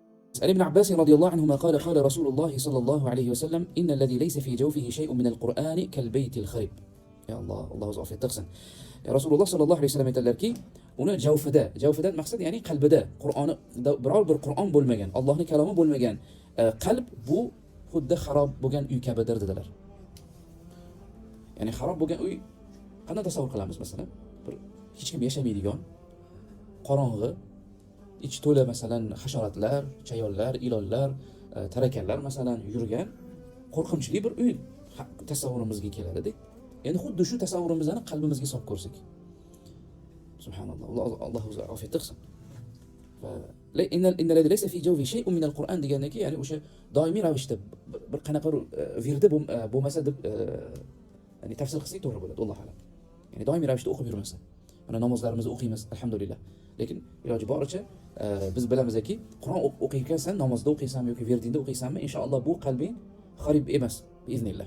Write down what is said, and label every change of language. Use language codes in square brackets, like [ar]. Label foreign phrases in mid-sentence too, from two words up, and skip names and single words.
[ar] عن ابن عباس رضي الله عنهما قال قال رسول الله صلى الله عليه وسلم إن الذي ليس في جوفه شيء من القرآن كالبيت الخرب. يا الله [uz] الله o'zi ofiyat qilsin. Rasululloh صلى الله عليه وسلم aytadilarki, uni javfida maqsad ya'ni qalbida Qur'oni biror bir Qur'on bo'lmagan, Allohning kalomi bo'lmagan qalb bu xuddi xarob bo'lgan uy kabidir dedilar. Ya'ni xarob bo'lgan uy qanday tasavvur qilamiz masalan? Bir hech kim yashamaydigan, qorong'i, ichi to'la masalan hasharotlar, chayonlar, ilonlar, tarakanlar masalan yurgan qo'rqinchli bir uy tasavvurimizga keladi-da. Endi xuddi shu tasavvurimizni qalbimizga solib ko'rsak. Subhanalloh. Alloh o'zi ofiyat qilsin. [ar] وإن الذي ليس في جوفه شيء من القرآن [uz] degandan keyin ya'ni o'sha doimiy ravishda bir qanaqa virdi bo'lmasa deb ya'ni tafsir qilsak to'g'ri bo'ladi, [ar] الله أعلم. [uz] Ya'ni doimiy ravishda o'qib yurmasa. Mana namozlarimizni o'qiymiz, alhamdulillah. Lekin iloji boricha biz bilamizki, Qur'on o'qiyotgansan, namozda o'qiysanmi yoki verdingda o'qiysanmi, inshaalloh bu qalbing xarib emas, biiznillah.